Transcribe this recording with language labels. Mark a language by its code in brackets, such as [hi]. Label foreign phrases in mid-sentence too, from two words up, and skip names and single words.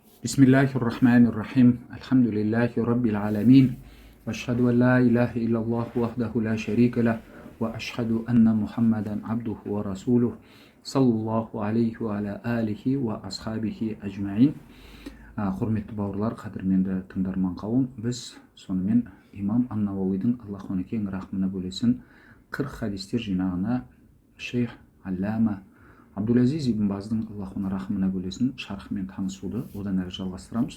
[ar] بسم الله الرحمن الرحيم الحمد لله رب العالمين وأشهد أن لا إله إلا الله وحده لا شريك له وأشهد أن محمدا عبده ورسوله صلى الله عليه وعلى آله وأصحابه أجمعين. [kk] Құрметті бауырлар, қадірменді тыңдарман қауым, біз сонымен имам ан-Науауидің Аллах оны кең рахмына бөлесін 40 хадистер жинағына шейх аллама Абдул-Азиз ибн Баздың Аллах оны рахмына бөлесін шархымен танысуды одан әрі жалғастырамыз.